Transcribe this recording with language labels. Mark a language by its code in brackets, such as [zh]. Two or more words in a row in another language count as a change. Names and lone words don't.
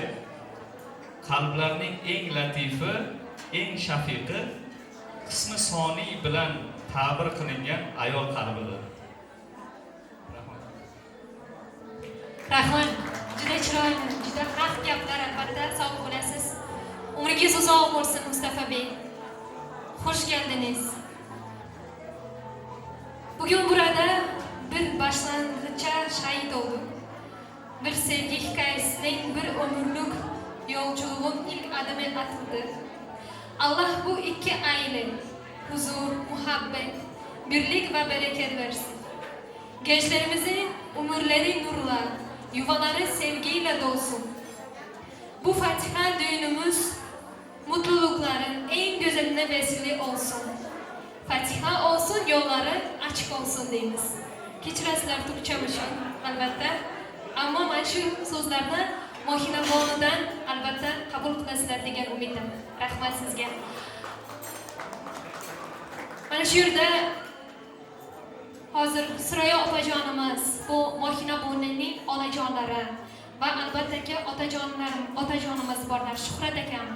[uz] Qalblarning eng latifi, eng shafiqi qismi soniy bilan ta'bir qilingan ayol qalbidir. Rahmat. Juda chiroyli, juda haq gaplar, albatta sog' bo'lasiz. Umringiz uzoq bo'lsin Mustafa Bey. Xush keldingiz. [tr] Bugun burada bir başlangıçta şahit olduk. Bir sevgi hikayesinin bir ömürlük yolculuğun ilk adımı atıldı. Allah bu iki aile huzur, muhabbet, birlik ve bereket versin. Gençlerimizin ömürleri nurla, yuvaları sevgiyle dolsun. Bu Fatiha düğünümüz mutlulukların en güzeline vesile olsun. Fatiha olsun, yolları açık olsun deyimiz. [uz] Kechirasizlar Türkçemişim albatta. Ammo mana shu so'zlarni Mohina bonidan albatta qabul qilasizlar degan umiddaman. Rahmat sizga. Mana shu yerda hozir Siroya opajonimiz, bu Mohina bonining onajonlari va albatta otajonimiz borlar, Shuhrat akamiz.